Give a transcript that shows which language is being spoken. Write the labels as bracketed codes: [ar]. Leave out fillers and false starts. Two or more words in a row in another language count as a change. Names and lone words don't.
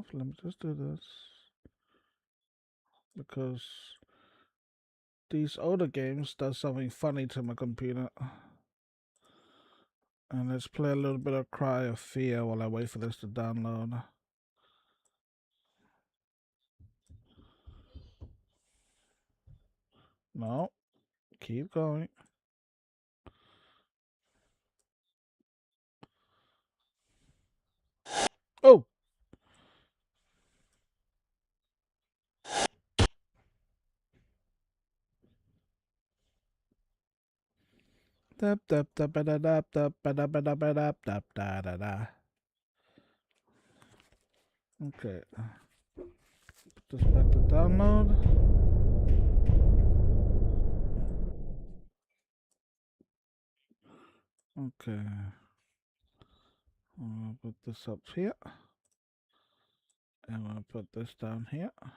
[en] Let me just do this because these older games does something funny to my computer. And let's play a little bit of Cry of Fear while I wait for this to download. No, keep going. Oh! Tap tap tap tap tap tap tap tap tap tap tap da da. Okay. Put this back to download. Okay. I'm gonna put this up here. I'm gonna put this down here.